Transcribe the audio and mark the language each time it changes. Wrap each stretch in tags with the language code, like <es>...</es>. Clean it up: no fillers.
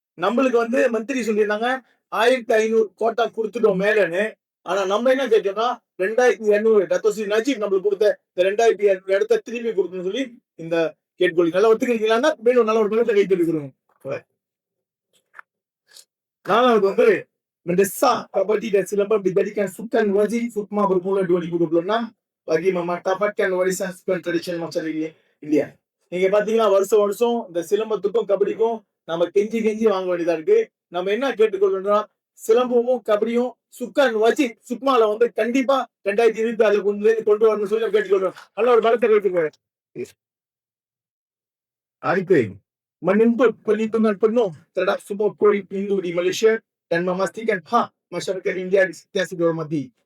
<ta>நம்மளுக்கு வந்து மந்திரி சொல்லியிருந்தாங்க 1500 கோட்டா கொடுத்துட்டோம் மேலன்னு. ஆனா நம்ம என்ன கேட்டோம்னா 2200 டத்தோஸ்ரீ நஜீப் நம்மளுக்கு கொடுத்த 2200 இடத்த திரும்பி கொடுக்கணும்னு சொல்லி இந்த கேட்கொள்ளி நல்லா ஒத்துக்கிறீங்களா? மேலும் நல்ல ஒரு பலத்தை கைத்தெடுக்கிறோம். நாலாவது வந்து</ta> <ms>mendesak kabadi dan Silambam dijadikan sukan wajib sukma bermula 2026 bagi memanfaatkan warisan sukan tradisional masyarakat India.</ms> <ta>நீங்க பாத்தீங்கன்னா வருஷம் வருஷம் இந்த சிலம்பத்துக்கும் கபடிக்கும் நம்ம கெஞ்சி வாங்க வேண்டியதா இருக்கு. நம்ம என்ன கேட்டுக்கொள்ளணும், சிலம்பமும் கபடியும் சுக்கான் வச்சு சுக்மால வந்து கண்டிப்பா 2026 கொண்டு வரணும்னு சொல்லி கேட்டுக்கொள்ளணும். நல்ல ஒரு பலத்தை கேட்டுக்கோங்க. அடுத்து,</ta> <ms>menuntut perlindungan penuh terhadap semua kulit Hindu di Malaysia dan memastikan hak masyarakat India di sentiasa dihormati.</ms>